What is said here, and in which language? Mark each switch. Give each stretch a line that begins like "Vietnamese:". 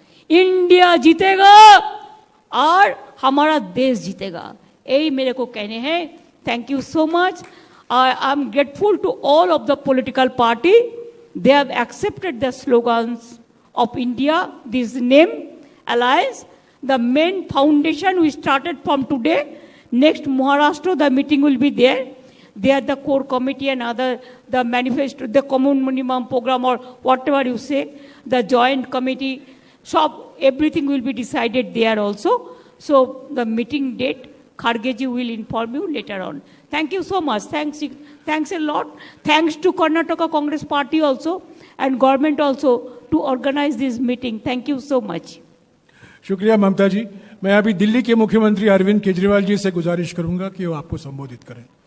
Hindi: India जीतेगा और हमारा देश जीतेगा. यही मेरे को कहने हैं.
English: Thank you so much. I am grateful to all of the political party. They have accepted the slogans of India, this name alliance. The main foundation we started from today. Next Maharashtra, the meeting will be there. There the core committee and other, the manifesto, the common minimum program or whatever you say, the joint committee, so everything will be decided there also. So the meeting date, Khargeji will inform you later on. Thank you so much. Thanks a lot. Thanks to Karnataka Congress Party also and government also to organize this meeting. Thank you so much.
Hindi: शुक्रिया ममता जी। मैं अभी दिल्ली के मुख्यमंत्री अरविंद केजरीवाल जी से गुजारिश करूंगा कि वो आपको संबोधित करें।